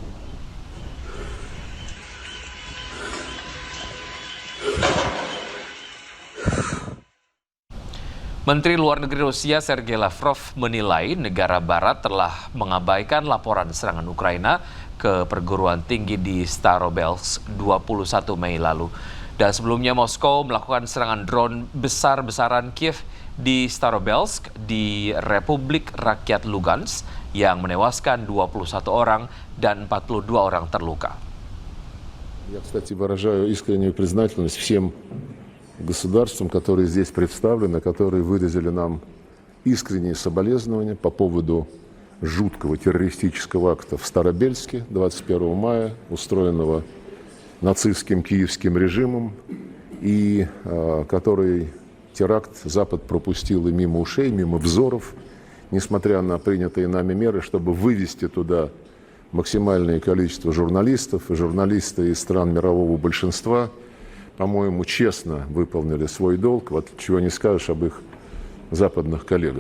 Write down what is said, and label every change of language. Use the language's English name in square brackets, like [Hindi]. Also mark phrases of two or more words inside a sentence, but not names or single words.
[Indonesian] Menteri Luar Negeri Rusia Sergei Lavrov menilai negara barat telah mengabaikan laporan serangan Ukraina ke perguruan tinggi di Starobelsk 21 Mei lalu. Dan sebelumnya Moskow melakukan serangan drone besar-besaran Kiev di Starobelsk di Republik Rakyat Lugansk yang menewaskan 21 orang dan 42 orang terluka. [Russian] Я, кстати, выражаю искреннюю признательность всем государствам, которые здесь представлены, которые выразили нам искренние соболезнования по поводу жуткого террористического акта в Старобельске 21 мая, устроенного нацистским киевским режимом, и который теракт Запад пропустил и мимо ушей, мимо взоров, несмотря на принятые нами меры, чтобы вывести туда максимальное количество журналистов, и журналисты из стран мирового большинства, по-моему, честно выполнили свой долг, вот чего не скажешь об их западных коллегах.